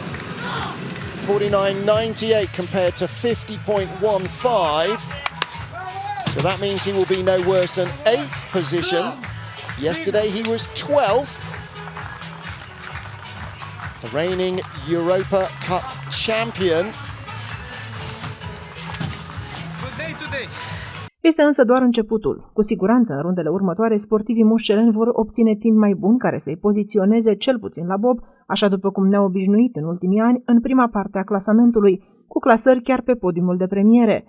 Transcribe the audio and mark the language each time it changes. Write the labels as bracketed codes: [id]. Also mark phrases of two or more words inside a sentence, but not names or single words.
[en] 49.98 compared to 50.15. So that means he will be no worse than 8th position. Yesterday he was 12th. The reigning Europa Cup champion. [ro] Este însă doar începutul. Cu siguranță, în rundele următoare, sportivii musceleni vor obține timp mai bun care să-i poziționeze cel puțin la bob, așa după cum ne-au obișnuit în ultimii ani, în prima parte a clasamentului, cu clasări chiar pe podiumul de premiere.